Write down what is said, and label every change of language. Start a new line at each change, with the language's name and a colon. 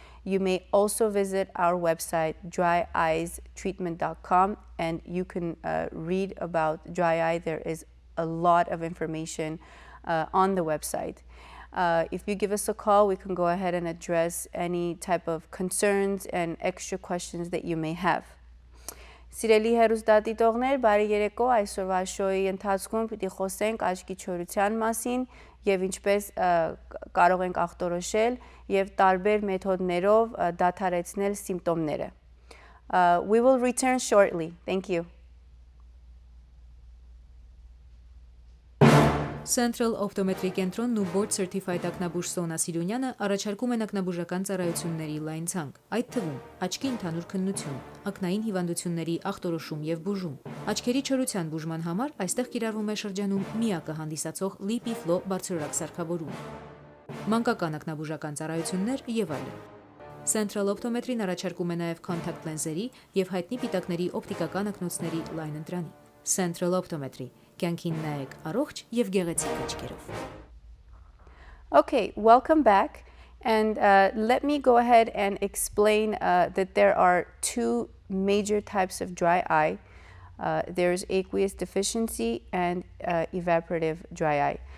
English: You may also visit our website, dryeyestreatment.com, and you can read about dry eye. There is a lot of information on the website. If you give us a call, we can go ahead and address any type of concerns and extra questions that you may have.
Armenian: Սիրելի հեռուստադիտողներ, բարի երեկո, այսօրվա շոուի ընթացքում պիտի խոսենք աչքի չորության մասին եւ ինչպես կարող ենք ախտորոշել եւ տարբեր մեթոդներով դադարեցնել սիմպտոմները.
English: We will return shortly. Thank you.
Armenian: Central Optometry կենտրոնն ու Board Certified ակնաբուժ Սոնա Սիրունյանը առաջարկում են ակնաբուժական ծառայությունների լայն ցանկ, այդ թվում աչքի ընդհանուր քննություն, ակնային հիվանդությունների ախտորոշում եւ բուժում։ Աչքերի չորության բուժման համար այստեղ կիրառվում է շրջանում միակը հանդիսացող Ep.4 բարձրորակ սարքավորում, մանկական ակնաբուժական ծառայություններ եւ այլն։ Central Optometry-ն առաջարկում է նաեւ contact lens-երի եւ հայտնի պիտակների օպտիկական ակնոցների լայն ընտրանի։ Central Optometry.
English: Okay, welcome back, and let me go ahead and explain that there are two major types of dry eye. There's aqueous deficiency and evaporative dry eye.